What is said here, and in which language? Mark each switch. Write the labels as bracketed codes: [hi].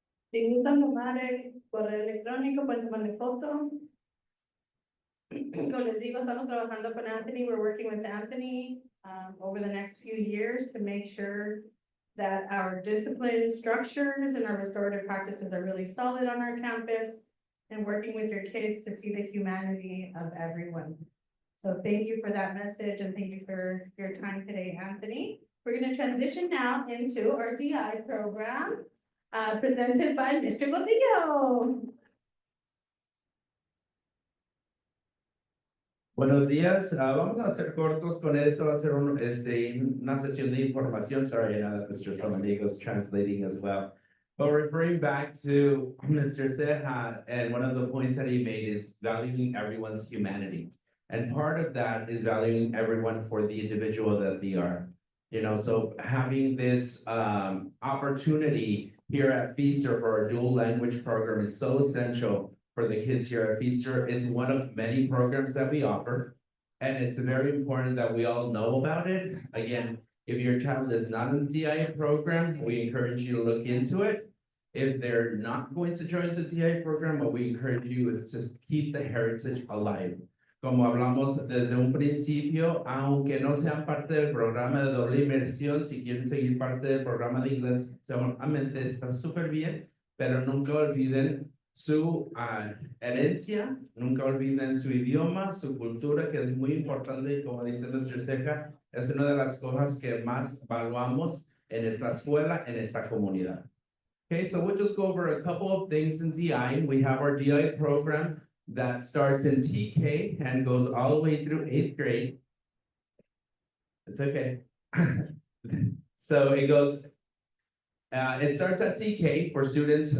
[es] Si gustan tomar el correo electrónico, pueden tomarle foto. Como les digo, estamos trabajando con Anthony. [en] We're working with Anthony over the next few years to make sure that our discipline structures and our restorative practices are really solid on our campus, and working with your kids to see the humanity of everyone. So thank you for that message, and thank you for your time today, Anthony. We're going to transition now into our DI program, presented by Mr. Gordillo. [es] Buenos días, vamos a ser cortos con esto, va a ser una sesión de información. [en] Sorry, I know that Mr. Salamigo is translating as well. But referring back to Mr. Ceja, and one of the points that he made is valuing everyone's humanity. And part of that is valuing everyone for the individual that they are. You know, so having this opportunity here at Feaster for our dual language program is so essential for the kids here at Feaster. It's one of many programs that we offer, and it's very important that we all know about it. Again, if your child is not in the DI program, we encourage you to look into it. If they're not going to join the DI program, what we encourage you is to keep the heritage alive. [es] Como hablamos desde un principio, aunque no sean parte del programa de doble inmersión, si quieren seguir parte del programa de inglés, seguramente está súper bien, pero nunca olviden su herencia, nunca olviden su idioma, su cultura, que es muy importante, y como dice nuestro Ceja, es una de las cosas que más valuamos en esta escuela, en esta comunidad. [en] Okay, so we'll just go over a couple of things in DI. We have our DI program that starts in TK and goes all the way through 8th grade. It's okay. So it goes, it starts at TK for students.